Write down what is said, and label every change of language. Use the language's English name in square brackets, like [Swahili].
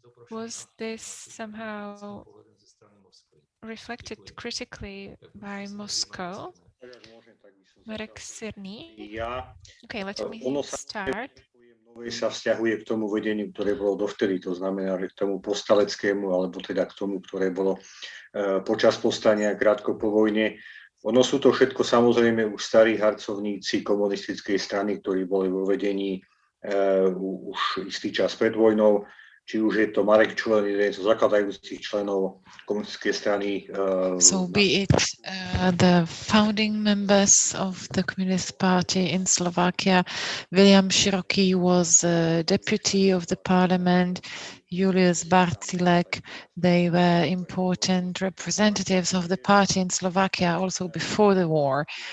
[English] Was this somehow reflected critically by Moscow? Marek, Syrný? Okay, let me start. [Slovak] Sa vzťahuje k tomu vedeniu, ktoré bolo dovtedy, to znamená, že k tomu povstaleckému, alebo teda k tomu, ktoré bolo počas povstania krátko po vojne. Ono sú to všetko samozrejme už starí harcovníci komunistickej strany, ktorí boli vo vedení už istý čas pred vojnou. Či už je to Marek, člen jeden zo zakladajúcich členov komunistickej strany. [English] So be it the founding members of the Communist Party in Slovakia, William Široký was deputy of the parliament, Julius Barcilek, they were important representatives of the party in Slovakia also before the war.